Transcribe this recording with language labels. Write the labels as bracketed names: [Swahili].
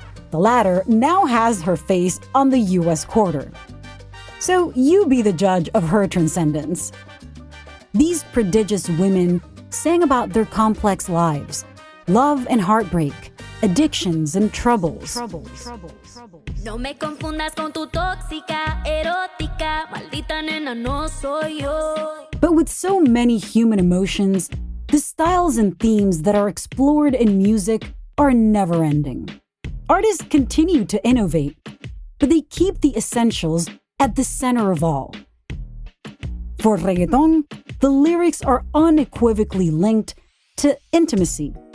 [English] The latter now has her face on the U.S. quarter. So you be the judge of her transcendence. These prodigious women sang about their complex lives, love and heartbreak, addictions and troubles. [Spanish] No me confundas con tu tóxica, erótica, maldita nena, no soy yo. [English] But with so many human emotions, the styles and themes that are explored in music are never-ending. Artists continue to innovate, but they keep the essentials at the center of all. For reggaeton, the lyrics are unequivocally linked to intimacy.